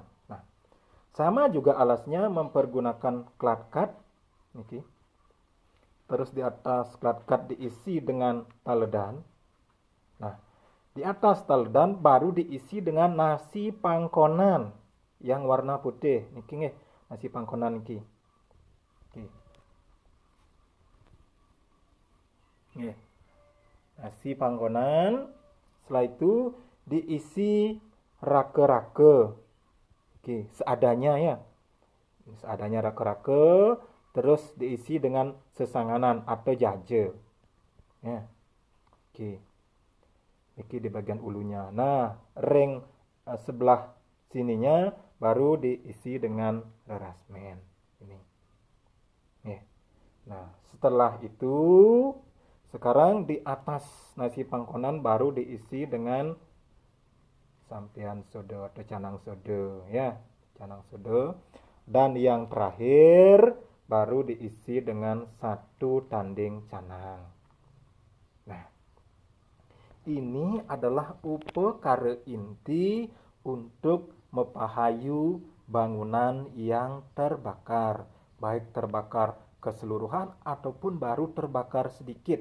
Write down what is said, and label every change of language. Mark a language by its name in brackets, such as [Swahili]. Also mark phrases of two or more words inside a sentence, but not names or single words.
[Indonesian] Nah, sama juga alasnya mempergunakan klat-kat niki. Terus di atas klat-kat diisi dengan taledan. Nah, di atas taledan baru diisi dengan nasi pangkonan yang warna putih [Balinese] niki nggih, [Indonesian] nasi pangkonan niki. Nggih. Nasi pangkonan, setelah itu diisi rake-rake. Oke, seadanya ya. Seadanya rake-rake, terus diisi dengan sesanganan atau jaje. Ya. Oke. Ini di bagian ulunya. Nah, ring sebelah sininya baru diisi dengan lerasmen. Ini. Ya. Nah, setelah itu sekarang di atas nasi pangkonan baru diisi dengan sampian sodo atau canang sodo ya, canang sodo. Dan yang terakhir baru diisi dengan 1 tanding canang. Nah, ini adalah upekara inti untuk mepahayu bangunan yang terbakar, baik terbakar keseluruhan ataupun baru terbakar sedikit.